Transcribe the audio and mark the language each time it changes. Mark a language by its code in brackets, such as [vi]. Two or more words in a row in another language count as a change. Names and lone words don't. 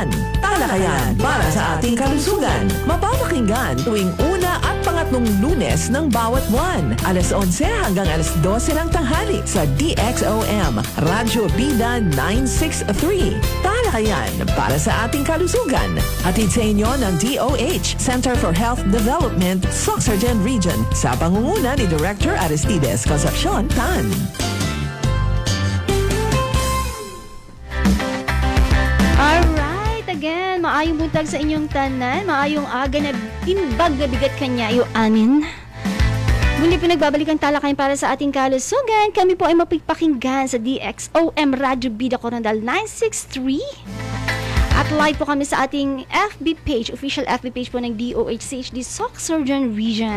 [tl] Talakayan para sa ating kalusugan. Mapapakinggan tuwing una at pangatlong Lunes ng bawat buwan. Alas 11 hanggang alas 12 ng tanghali sa DXOM, Radyo Bida 963. Talakayan para sa ating kalusugan. Hatid sa inyo ng DOH, Center for Health Development, Soxurgen Region, sa pangunguna ni Director Aristides Concepcion Tan. [en] Alright, again, [ceb] maayong buntag sa inyong tanan, maayong aga na [ilo] imbag na bigat [ceb] kanya yung amin. [tl] Muli pinagbabalik ang talakayan para sa ating kalusugan. Kami po ay mapipakinggan sa DXOM Radyo Bida Coronadal 963. At live po kami sa ating FB page, official FB page po ng DOH-CHD Soxurgen Region.